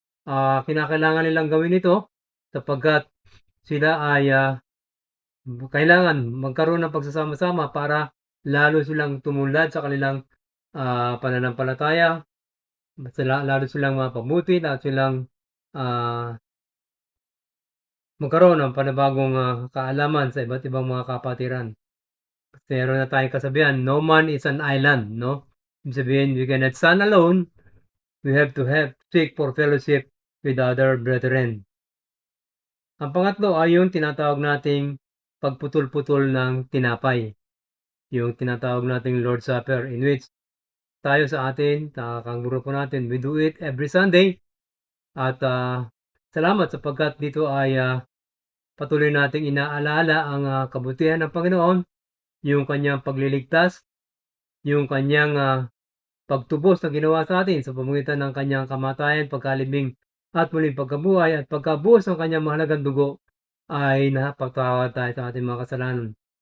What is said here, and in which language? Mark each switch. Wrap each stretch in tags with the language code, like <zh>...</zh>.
<tl>Kinakailangan nilang gawin ito sapagkat sila ay kailangan magkaroon ng pagsasama-sama para lalo silang tumunlad sa kanilang pananampalataya, lalo silang mapabuti, at silang magkaroon ng panibagong kaalaman sa iba't ibang mga kapatiran. Meron na tayong kasabihan,</tl> <en>no man is an island,</en> <tl>no? Ibig sabihin,</tl> <en>we cannot stand alone. We have to seek for fellowship with other brethren.</en> <tl>Ang pangatlo ay yung tinatawag nating pagputol-putol ng tinapay. Yung tinatawag nating Lord's Supper, in which tayo sa atin, kang grupo natin,</tl> <en>we do it every Sunday.</en> <tl>At salamat sapagkat dito ay patuloy nating inaalala ang kabutihan ng Panginoon, yung kanyang pagliligtas, yung kanyang pagtubos na ginawa sa atin sa pamamagitan ng kanyang kamatayan, pagkalibing at muling pagkabuhay, at pagkabuhos ng kanyang mahalagang dugo ay napagtawad tayo sa ating mga kasalanan.</tl>